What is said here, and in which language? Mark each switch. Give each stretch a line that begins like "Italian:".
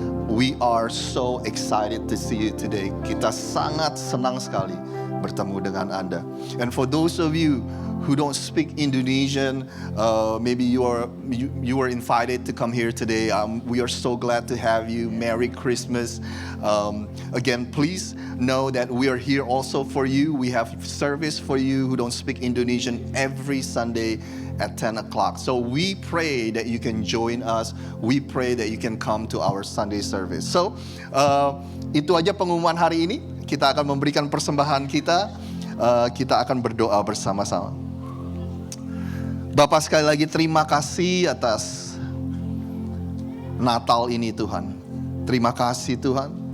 English: We are so excited to see you today.
Indonesian: Kita sangat senang sekali bertemu dengan Anda.
English: And for those of you who don't speak Indonesian, maybe you were invited to come here today. We are so glad to have you. Merry Christmas. Again, please know that we are here also for you. We have service for you who don't speak Indonesian every Sunday at 10 o'clock. So we pray that you can join us. We pray that you can come to our Sunday service.
Indonesian: So, itu aja pengumuman hari ini. Kita akan memberikan persembahan kita. Kita akan berdoa bersama-sama. Bapak, sekali lagi terima kasih atas Natal ini, Tuhan. Terima kasih, Tuhan.